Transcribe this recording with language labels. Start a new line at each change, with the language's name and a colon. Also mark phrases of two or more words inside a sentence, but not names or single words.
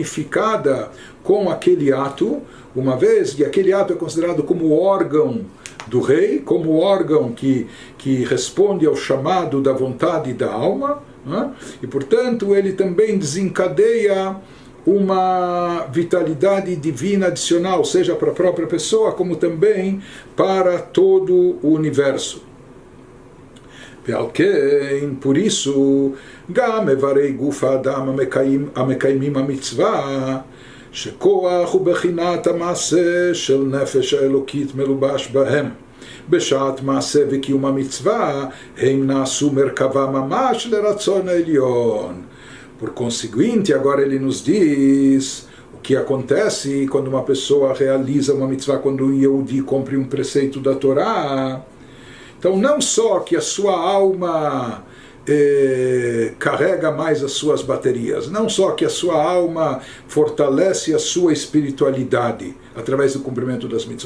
Portuguese: unificada com aquele ato, uma vez que aquele ato é considerado como órgão do rei, como órgão que responde ao chamado da vontade da alma, né? E, portanto, ele também desencadeia uma vitalidade divina adicional, seja para a própria pessoa, como também para todo o universo. Por isso,
Hebrew: גם איברי גוף האדם המקיימים המצווה, שכוח הוא בחינת המעשה של נפש האלוקית מלובש בהם. בשעת מעשה וקיום המצווה, הם נעשו מרכבה ממש לרצון העליון.
Portuguese: Por conseguinte, agora ele nos diz o que acontece quando uma pessoa realiza uma mitzvah, quando o Yehudi cumpre um preceito da Torá. Então, não só que a sua alma carrega mais as suas baterias, não só que a sua alma fortalece a sua espiritualidade através do cumprimento das mitzvot.